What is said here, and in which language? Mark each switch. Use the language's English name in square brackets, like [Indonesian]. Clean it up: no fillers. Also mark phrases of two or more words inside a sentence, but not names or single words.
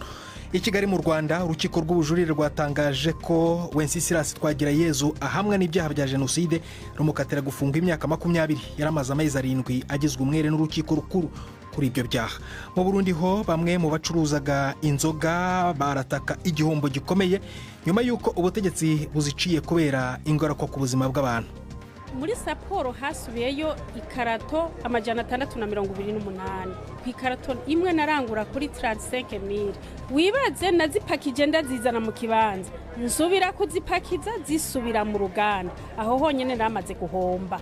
[Kinyarwanda] I Kigali mu Rwanda, urukiko rw'ubujurire rwatangaje ko Wenceslas Twagirayezu ahamwa n'ibyaha bya jenoside rumukatira gufunga imyaka 20. Yaramaze amezi 7 agizwe umwere n'urukiko rukuru kuri ibyo byaha. Mu Burundi ho, bamwe mu bacuruzaga inzoga barataka igihombo gikomeye nyuma y'uko ubutegetsi buziciye kubera ingaruka ku buzima bw'abantu. [Rundi] Muri Sapporo hasubiyeyo ikarato 628. Ku ikarato imwe narangura kuri 35,000. Wibaze nazipakije ndazizana mu kibanza, nsubira kuzipakiza zisubira mu ruganda, aho honyene namaze guhomba.